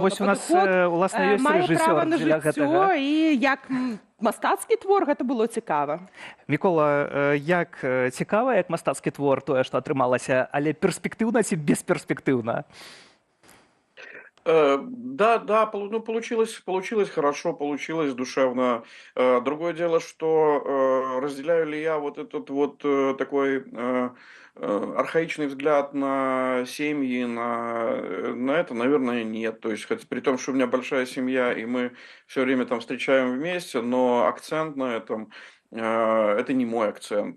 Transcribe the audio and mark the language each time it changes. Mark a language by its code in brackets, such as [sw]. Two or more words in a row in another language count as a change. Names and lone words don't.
[be] вось у нас, уласна, ёсць рэжысёр для гэтага. І як мастацкі твор, гэта было цікава. Мікола, як цікава, як мастацкі твор, тое, што атрымалася, але перспектыўна ці бесперспектыўна? [ru] Да, получилось хорошо, получилось душевно. Другое дело, что разделяю ли я вот этот вот такой архаичный взгляд на семьи, на это, наверное, нет. То есть, хотя при том, что у меня большая семья, и мы все время там встречаем вместе, но акцент на этом это не мой акцент.